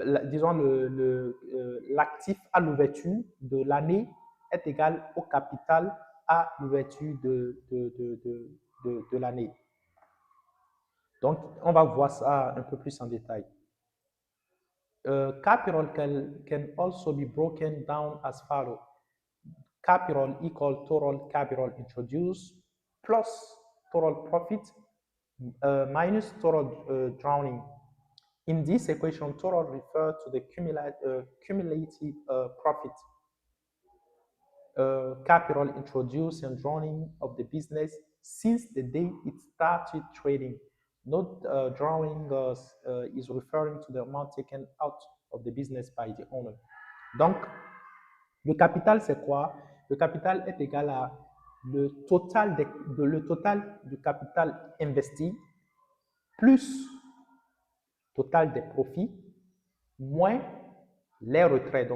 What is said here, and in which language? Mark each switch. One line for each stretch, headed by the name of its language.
French: Disons l'actif à l'ouverture de l'année est égal au capital à l'ouverture de l'année. Donc, on va voir ça un peu plus en détail.
English: Capital can also be broken down as follows. Capital equal total capital introduced plus total profit minus total drawing. In this equation, total refers to the cumulative profit. Capital introduced and drawing of the business since the day it started trading. Not drawing is referring to the amount taken out of the business by the owner.
French: Donc, le capital, c'est quoi? Le capital est égal à le total du capital investi plus total des profits moins les retraits.